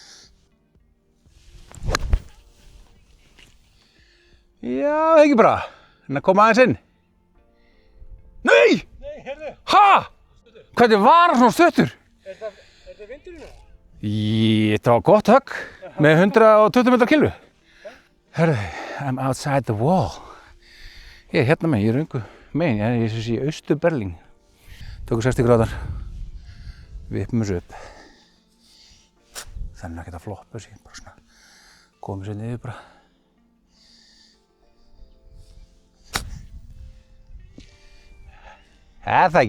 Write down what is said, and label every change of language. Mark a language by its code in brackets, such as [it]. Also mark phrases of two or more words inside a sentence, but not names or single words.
[is] Já, ekki bara. En að koma aðeins inn. Nei! Nei, heyrðu. Ha? Hvernig var hann svona stuttur? Er þetta vindurinn eða? Þetta var gott högg með 120 metrar kilvu. Herðu, [en] I'm outside the wall. [is] Ég er hérna megin, ég er röngu megin, ég er í Austur-Berlín. Tökum 60 gráðar. Vippum þessu upp. Þannig að geta floppa þessu, bara svona komið sér niður bara. Það ekki.